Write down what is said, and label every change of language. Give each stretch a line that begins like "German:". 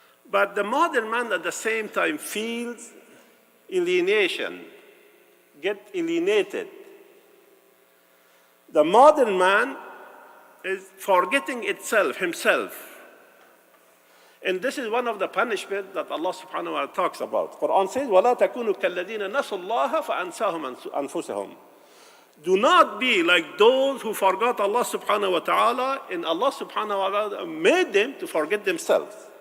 English: But the modern man at the same time feels alienation, get alienated. The modern man is forgetting himself. And this is one of the punishments that Allah subhanahu wa ta'ala talks about. Quran says,
Arabic: وَلَا تَكُونُوا كَالَّذِينَ نَسُوا اللَّهَ فَأَنْسَاهُمْ أَنفُسَهُمْ.
English: Do not be like those who forgot Allah subhanahu wa ta'ala, and Allah subhanahu wa ta'ala made them to forget themselves.